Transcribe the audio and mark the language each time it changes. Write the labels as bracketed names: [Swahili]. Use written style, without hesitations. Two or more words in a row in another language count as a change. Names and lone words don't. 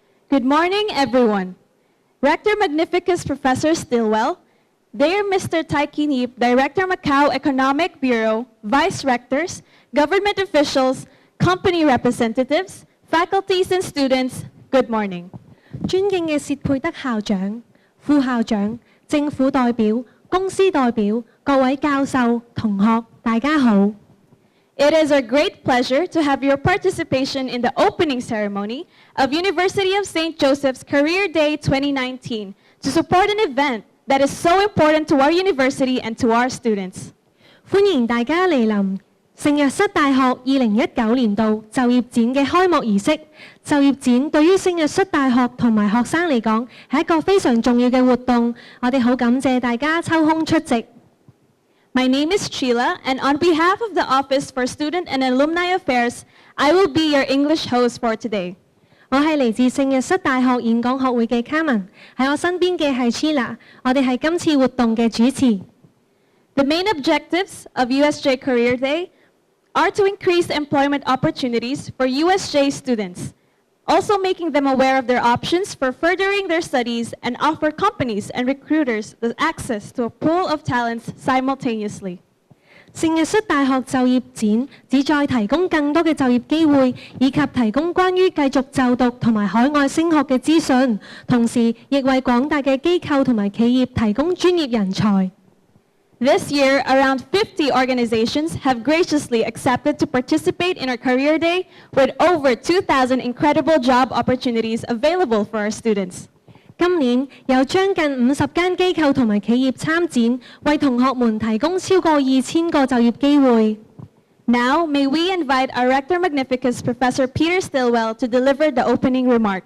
[English] Good morning, everyone. Rector Magnificus Professor Stilwell, dear Mr. Tai Kinip, Director Macau Economic Bureau, Vice Rectors, government officials, company representatives, faculties and students, good morning. [Cantonese] 尊敬嘅薛佩德校長、副校長、政府代表、公司代表、各位教授、同學，大家好。 [English] It is a great pleasure to have your participation in the opening ceremony of University of St. Joseph's Career Day 2019 to support an event that is so important to our university and to our students. [Cantonese] 歡迎大家嚟臨聖若瑟大學2019年度就業展嘅開幕儀式。就業展對於聖若瑟大學同埋學生嚟講係一個非常重要嘅活動，我哋好感謝大家抽空出席。 [English] My name is Sheila, and on behalf of the Office for Student and Alumni Affairs, I will be your English host for today. [Cantonese] 我係嚟自聖若瑟大學演講學會嘅 Carmen， 喺我身邊嘅係 Sheila， 我哋係今次活動嘅主持。 [English] The main objectives of USJ Career Day are to increase employment opportunities for USJ students, also making them aware of their options for furthering their studies and offer companies and recruiters the access to a pool of talents simultaneously. [Cantonese] 聖若瑟大學就業展旨在提供更多嘅就業機會，以及提供關於繼續就讀同埋海外升學嘅資訊，同時亦為廣大嘅機構同埋企業提供專業人才。 [English] This year, around 50 organizations have graciously accepted to participate in our Career Day with over 2,000 incredible job opportunities available for our students. [Cantonese] 今年有將近50間機構同埋企業參展，為同學們提供超過2000個就業機會。 [English] Now, may we invite our Rector Magnificus Professor Peter Stilwell to deliver the opening remark.